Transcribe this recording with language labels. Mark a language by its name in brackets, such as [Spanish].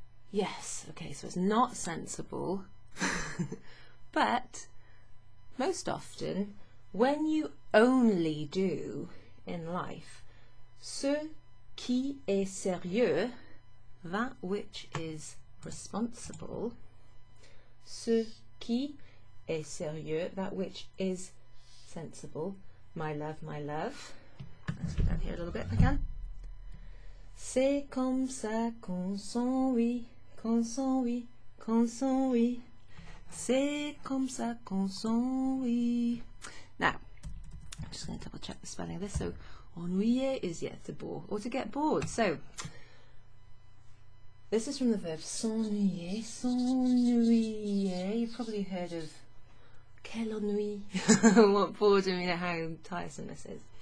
[English] Yes, okay, so it's not sensible, but most often, when you only do in life [French] ce qui est sérieux, [English] that which is responsible, ce qui est sérieux, that which is sensible, my love, let's go down here a little bit again. [French] C'est comme ça qu'on s'ennuie, qu'on s'ennuie, qu'on s'ennuie. C'est comme ça qu'on s'ennuie. [English] Now, I'm just going to double check the spelling of this. So, ennuyer is to bore, or to get bored. So, this is from the verb s'ennuyer, s'ennuyer. You've probably heard of [French] quel ennui, [English] what boredom, how tiresome this is.